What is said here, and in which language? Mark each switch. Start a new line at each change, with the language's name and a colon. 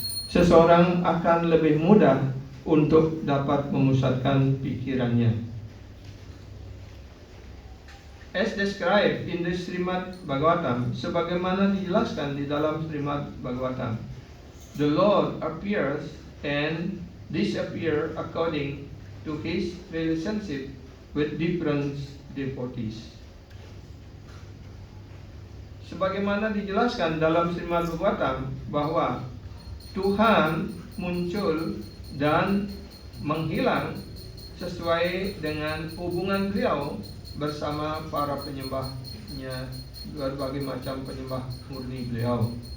Indonesian: Seseorang akan lebih mudah untuk dapat memusatkan pikirannya.
English: As described in the Srimad Bhagavatam,
Indonesian: sebagaimana dijelaskan di dalam Srimad Bhagavatam,
English: the Lord appears and disappears according to his relationship with different devotees.
Indonesian: Sebagaimana dijelaskan dalam Srimad Bhagavatam bahwa Tuhan muncul dan menghilang sesuai dengan hubungan beliau bersama para penyembahnya, berbagai macam penyembah murni beliau.